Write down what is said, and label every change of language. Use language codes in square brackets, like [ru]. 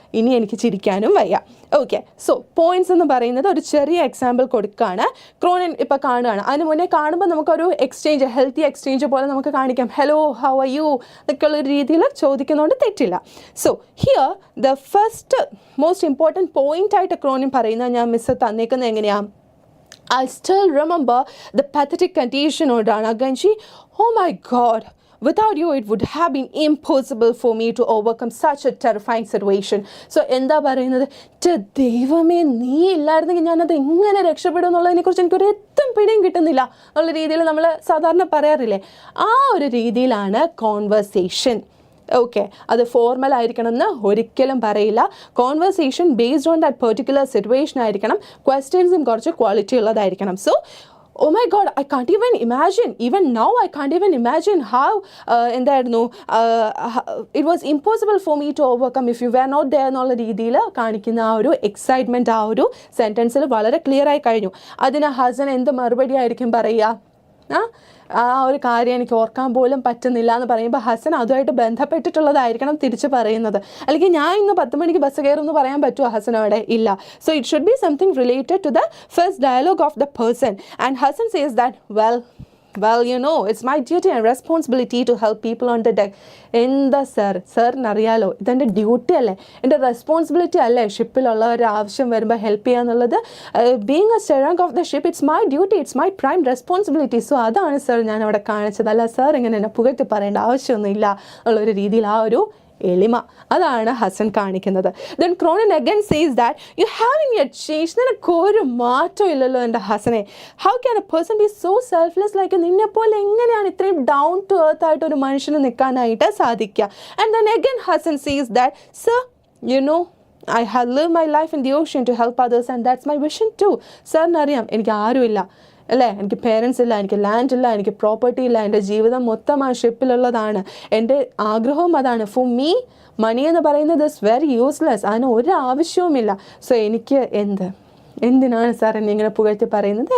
[ml] ഇനി എനിക്ക് ചിരിക്കാനും വയ്യ. ഓക്കെ, സോ പോയിന്റ്സ് എന്ന് പറയുന്നത് ഒരു ചെറിയ എക്സാമ്പിൾ കൊടുക്കുകയാണ്. ക്രോണിൻ ഇപ്പം കാണുകയാണ്. അതിന് മുന്നേ കാണുമ്പോൾ നമുക്കൊരു എക്സ്ചേഞ്ച്, ഹെൽത്തി എക്സ്ചേഞ്ച് പോലെ നമുക്ക് കാണിക്കാം. ഹലോ, ഹൗ ആർ യു എന്നൊക്കെയുള്ള രീതിയിൽ ചോദിക്കുന്നതുകൊണ്ട് തെറ്റില്ല. [en] so here the first most important point [ml] ആയിട്ട് ക്രോണിൻ പറയുന്നത് ഞാൻ മിസ് തന്നേക്കുന്നത് എങ്ങനെയാണ്? [en] I still remember the pathetic condition on Ranaganji. Oh my God. Without you, it would have been impossible for me to overcome such a terrifying situation. [ml] So, എന്താ പറയുന്നത്? ദൈവമേ, നീ ഇല്ലായിരുന്നെങ്കിൽ ഞാനത് എങ്ങനെ രക്ഷപ്പെടും എന്നുള്ളതിനെക്കുറിച്ച് എനിക്കൊരു എത്തും പിടിയും കിട്ടുന്നില്ല എന്നുള്ള രീതിയിൽ നമ്മൾ സാധാരണ പറയാറില്ലേ? ആ ഒരു രീതിയിലാണ് കോൺവെർസേഷൻ. ഓക്കെ, അത് ഫോർമൽ ആയിരിക്കണം എന്ന് ഒരിക്കലും പറയില്ല. [en] conversation based on that particular situation [ml] ആയിരിക്കണം. ക്വസ്റ്റ്യൻസും കുറച്ച് ക്വാളിറ്റി ഉള്ളതായിരിക്കണം. [en] so oh my god, I can't even imagine, even now I can't even imagine how [ml] എന്തായിരുന്നു [en] it was impossible for me to overcome if you were not there [ml] എന്നുള്ള രീതിയിൽ കാണിക്കുന്ന ആ ഒരു എക്സൈറ്റ്മെൻറ്റ് ആ ഒരു സെൻറ്റൻസിൽ വളരെ ക്ലിയർ ആയി കഴിഞ്ഞു. അതിന് ഹസൻ എന്ത് മറുപടി ആയിരിക്കും പറയുക? ആ ഒരു കാര്യം എനിക്ക് ഓർക്കാൻ പോലും പറ്റുന്നില്ല എന്ന് പറയുമ്പോൾ ഹസൻ അതുമായിട്ട് ബന്ധപ്പെട്ടിട്ടുള്ളതായിരിക്കണം തിരിച്ച് പറയുന്നത്. അല്ലെങ്കിൽ ഞാൻ ഇന്ന് 10 മണിക്ക് ബസ് കയറും എന്ന് പറയാൻ പറ്റുമോ ഹസനോടെ? ഇല്ല. [en] So it should be something related to the first dialogue of the person. And Hasan says that well, you know, it's my duty and responsibility to help people on the deck. [ml] എന്താ സാറിനറിയാലോ, ഇതെൻ്റെ duty അല്ലേ, എൻ്റെ responsibility അല്ലേ ഷിപ്പിലുള്ളവരുടെ ആവശ്യം വരുമ്പോൾ help ചെയ്യുക എന്നുള്ളത്. [en] Being a serang of the ship, it's my duty, it's my prime responsibility. [ml] So അതാണ് സാർ ഞാൻ അവിടെ കാണിച്ചത്. അല്ല സാർ ഇങ്ങനെ എന്നെ പുകഴ്ത്തി പറയേണ്ട ആവശ്യമൊന്നുമില്ല എന്നുള്ളൊരു രീതിയിൽ ആ ഒരു എളിമ അതാണ് ഹസൻ കാണിക്കുന്നത്. [en] then Cronin again says that you having yet change, [ml] നിനക്കൊരു മാറ്റം ഇല്ലല്ലോ എൻ്റെ ഹസനെ. [en] how can a person be so selfless like, [ml] നിന്നെപ്പോലെ എങ്ങനെയാണ് ഇത്രയും ഡൗൺ ടു എർത്ത് ആയിട്ട് ഒരു മനുഷ്യന് നിൽക്കാനായിട്ട് സാധിക്കുക? [en] And then again Hasan says that sir, you know, I have lived my life in the ocean to help others and that's my vision too. [ml] സാറിനറിയാം എനിക്ക് ആരുമില്ല അല്ലേ, എനിക്ക് പേരൻസ് ഇല്ല, എനിക്ക് ലാൻഡ് ഇല്ല, എനിക്ക് പ്രോപ്പർട്ടി ഇല്ല, എൻ്റെ ജീവിതം മൊത്തം ആ ഷിപ്പിലുള്ളതാണ്. എൻ്റെ ആഗ്രഹവും അതാണ്. [en] for me money [ml] എന്ന് പറയുന്നത് [en] is very useless, [ml] അതിന് ഒരു ആവശ്യവുമില്ല. സോ എനിക്ക് എന്തിനാണ് സാർ എന്നെ ഇങ്ങനെ പുകഴ്ത്തി പറയുന്നത്?